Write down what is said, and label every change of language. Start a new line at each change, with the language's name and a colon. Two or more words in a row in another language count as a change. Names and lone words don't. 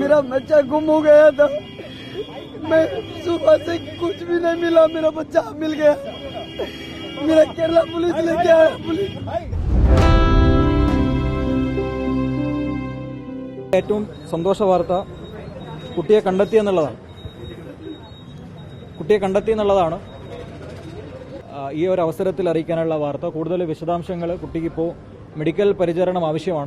Hindi: मेरा बच्चा गुम हो गया था। मैं सुबह से कुछ भी नहीं मिला, मेरा बच्चा मिल गया। मेरा केरला पुलिस लेके आया। पुलिस
Malayalam: ഏറ്റവും സന്തോഷ വാർത്ത കുട്ടിയെ കണ്ടെത്തി എന്നുള്ളതാണ് ഈ ഒരു അവസരത്തിൽ അറിയിക്കാനുള്ള വാർത്ത. കൂടുതൽ വിശദാംശങ്ങൾ കുട്ടിക്കിപ്പോൾ മെഡിക്കൽ പരിചരണം ആവശ്യമാണ്.